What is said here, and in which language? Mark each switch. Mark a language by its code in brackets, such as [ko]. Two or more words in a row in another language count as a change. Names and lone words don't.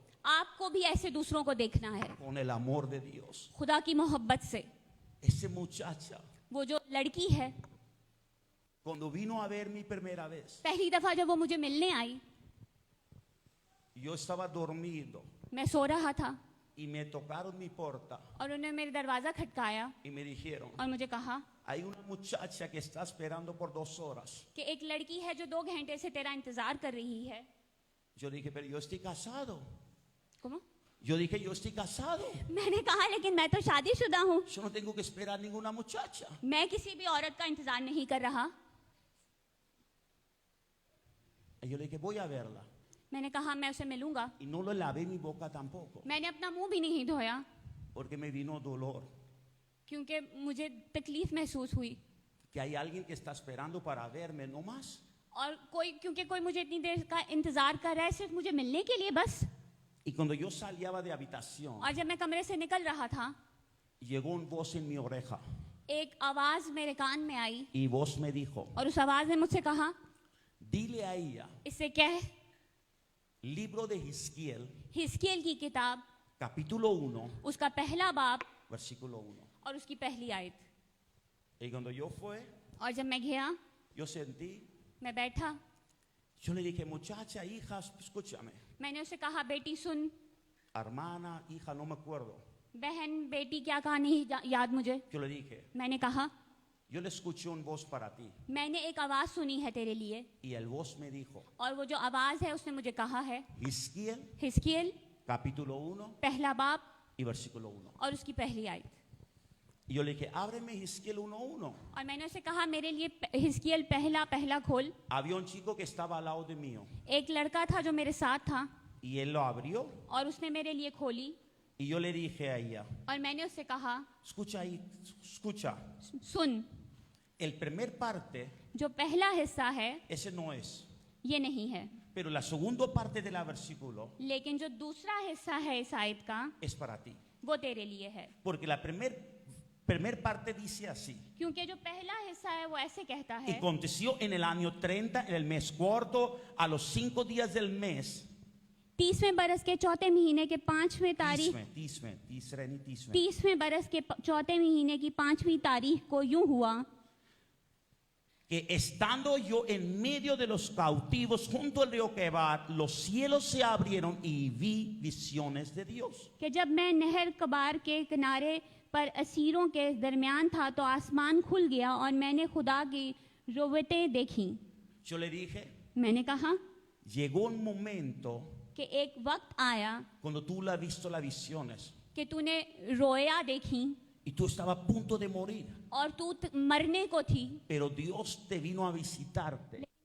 [ur] آپ کو بھی ایسے دوسروں کو دیکھنا ہے, [es] con el amor de Dios. [ur] خدا کی محبت سے. [es] Esa muchacha, [ur] وہ جو لڑکی ہے, [es] cuando vino a ver mi primera vez, [ur] پہلی دفعہ جب وہ مجھے ملنے آئی, [es] yo estaba dormido [ur] میں سو رہا تھا [es] y me tocaron mi puerta [ur] اور انہوں نے میرے دروازہ کھٹکایا [es] y me dijeron, [ur] اور مجھے کہا [es] hay una muchacha que está esperando por 2 horas. [ur] کہ ایک لڑکی ہے جو 2 گھنٹے سے تیرا انتظار کر رہی ہے. [es] Yo dije, pero yo estoy casado. ¿Cómo? Yo dije, yo estoy casado. [ur] میں نے کہا لیکن میں تو شادی شدہ ہوں, [es] Yo no tengo que esperar ninguna muchacha. [ur] میں کسی بھی عورت کا انتظار نہیں کر رہا. [es] Y yo le dije, voy a verla. [ur] میں نے کہا میں اسے ملوں گا. [es] Y no le lavé mi boca tampoco, [ur] میں نے اپنا منہ بھی نہیں دھویا [es] porque me vino dolor. [ur] کیونکہ مجھے تکلیف محسوس ہوئی, [es] Que hay alguien que está esperando para verme, no más. [ur] اور کیونکہ کوئی مجھے اتنی دیر کا انتظار کر رہا ہے صرف مجھے ملنے کے لیے بس. [es] Y cuando yo salía de habitación, [ur] اور جب میں کمرے سے نکل رہا تھا, [es] llegó una voz en mi oreja. [ur] ایک آواز میرے کان میں آئی [es] Y voz me dijo, [ur] اور اس آواز نے مجھ سے کہا, [es] dile a ella, [ur] اس سے کہہ [es] libro de Ezequiel, [ur] حزقی ایل کی کتاب [es] capítulo 1, [ur] اس کا پہلا باب [es] versículo 1. [ur] اور اس کی پہلی آیت. [es] Y cuando yo fui, [ur] اور جب میں گیا, [es] yo sentí, [ur] میں بیٹھا, [es] yo le dije, muchacha, hija, escúchame. [ur] میں نے اسے کہا بیٹی سن, [es] Hermana, hija, no me acuerdo. [ur] بہن بیٹی کیا کہا نہیں یاد مجھے. [es] Yo le dije, [ur] میں نے کہا [es] yo le escuché una voz para ti. [ur] میں نے ایک آواز سنی ہے تیرے لیے, [es] Y el voz me dijo, [ur] اور وہ جو آواز ہے اس نے مجھے کہا ہے [es] Ezequiel, [ur] حزقی ایل [es] capítulo 1 [ur] پہلا باب [es] y versículo 1. [ur] اور اس کی پہلی آیت. [es] Y yo le dije, ábreme Ezequiel 1:1. [ur] اور میں نے اسے کہا میرے لیے حزقی ایل پہلا کھول. [es] Había un chico que estaba al lado de mío. [ur] ایک لڑکا تھا جو میرے ساتھ تھا [es] Y él lo abrió. [ur] اور اس نے میرے لیے کھولی [es] Y yo le dije a ella, [ur] اور میں نے اس سے کہا [es] escucha ahí, escucha. [ur] سن, [es] El primer parte, [ur] جو پہلا حصہ ہے [es] ese no es. [ur] یہ نہیں ہے, [es] Pero la segunda parte del versículo [ur] لیکن جو دوسرا حصہ ہے اس آیت کا [es] es para ti. [ur] وہ تیرے لیے ہے. [es] Porque la primer parte dice así. [ur] کیونکہ جو پہلا حصہ ہے وہ ایسے کہتا [es] Y [ur] ہے, [es] aconteció en el año 30, en el mes cuarto, a los 5 días del mes. [ur] 30ویں برس کے چوتھے مہینے کے 5ویں تاریخ، 30ویں برس کے چوتھے مہینے کی 5ویں تاریخ کو یوں ہوا [es] que estando yo en medio de los cautivos junto al río Quebar, los cielos se abrieron y vi visiones de Dios. [ur] کہ جب میں نہر کبار کے کنارے پر اسیروں کے درمیان تھا تو آسمان کھل گیا اور میں نے خدا کی رویتیں دیکھی. [es] Yo le dije, [ur] میں نے کہا [es] llegó un momento [ur] کہ ایک وقت آیا [es] cuando tú la has visto las visiones [ur] کہ تو نے رویا دیکھی [es] y tú estabas a punto de morir, [ur] اور تو مرنے کو تھی, [es] pero Dios te vino a visitarte.